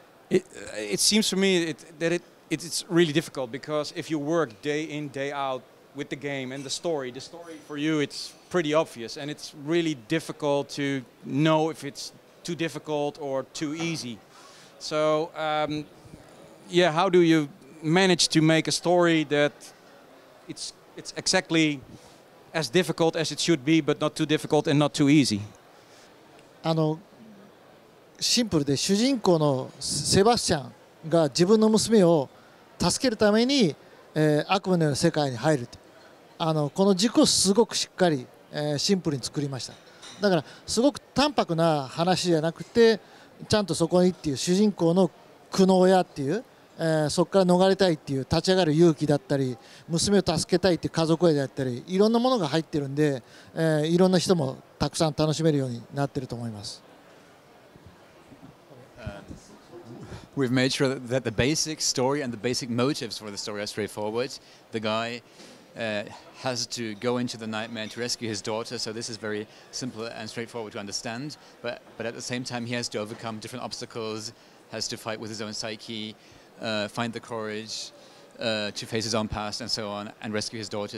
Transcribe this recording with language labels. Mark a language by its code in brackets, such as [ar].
[en] It seems to me that it's really difficult, because if you work day in, day out with the game and the story for you, it's pretty obvious, and it's really difficult to know if it's too difficult or too easy. So yeah, how do you manage to make a story that it's exactly as difficult as it should be, but not too difficult and not too easy? [ja] シンプルで、主人公のセバスチャンが自分の娘を助けるために、悪夢のような世界に入ると、この軸をすごくしっかり、シンプルに作りました。だからすごく淡白な話じゃなくて、ちゃんとそこにっていう主人公の苦悩やっていう、そこから逃れたいっていう立ち上がる勇気だったり、娘を助けたいっていう家族愛だったり、いろんなものが入ってるんで、いろんな人もたくさん楽しめるようになってると思います。 [en] We've made sure that the basic story and the basic motives for the story are straightforward. The guy has to go into the nightmare to rescue his daughter, so this is very simple and straightforward to understand. But at the same time, he has to overcome different obstacles, has to fight with his own psyche, find the courage to face his own past and so on, and rescue his daughter.